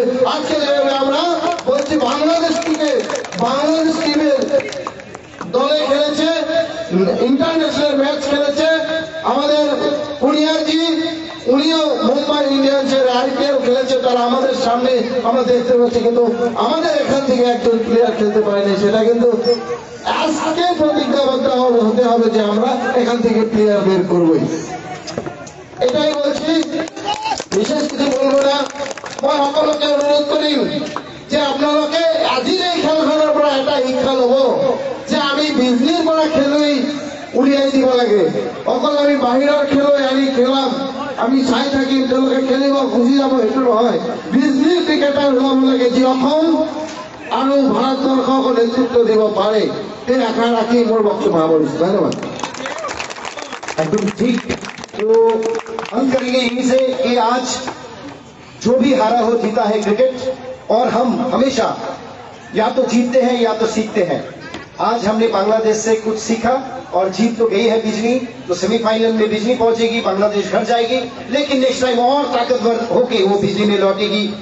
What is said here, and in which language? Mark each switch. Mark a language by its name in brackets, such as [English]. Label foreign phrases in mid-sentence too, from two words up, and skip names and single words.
[Bangla] আজকে যেভাবে আমরা বলছি বাংলাদেশ টিমের দলে খেলেছে, [English] international match [Bangla] খেলেছে আমাদের পুনিয়াজি, উনিও মুম্বাই ইন্ডিয়ান্সের IPL খেলেছে, তারা আমাদের সামনে আমরা দেখতে পাচ্ছি, কিন্তু আমাদের এখান থেকে একজন প্লেয়ার খেলতে পারেনি। সেটা কিন্তু আজকে প্রতিজ্ঞাবদ্ধ হতে হবে যে আমরা এখান থেকে প্লেয়ার বের করবই। এটাই বলছি, বিশেষ কিছু বলবো না। [Assamese] মই সকলকে অনুরোধ করি যে আপোনালোকে আজিৰ এই খেলখনৰ পৰা এটা শিক্ষা ল'ব যে আমি বিজনীৰ পৰা খেলুৱৈ উলিয়াই দিব লাগে। অকল আমি বাহিৰৰ খেলুৱৈ আনি খেলাম, আমি চাই থাকিম, তেওঁলোকে খেলিব গুচি যাব, সেইটো নহয়। বিজনীৰ ক্ৰিকেটাৰ ওলাব লাগে যি অসম আৰু ভাৰতবৰ্ষক নেতৃত্ব দিব পাৰে। এই আশা রাখি মোর বক্তব্য সামরিছি। ধন্যবাদ। [Hindi] एकदम ठीक। तो हम करेंगे यहीं से कि आज जो भी हारा हो जीता है क्रिकेट, और हम हमेशा या तो जीतते हैं या तो सीखते हैं। आज हमने बांग्लादेश से कुछ सीखा और जीत तो गई है बिजली, तो सेमीफाइनल में बिजली पहुंचेगी, बांग्लादेश घर जाएगी, लेकिन [English] next time [Hindi] और ताकतवर होके वो बिजली में लौटेगी।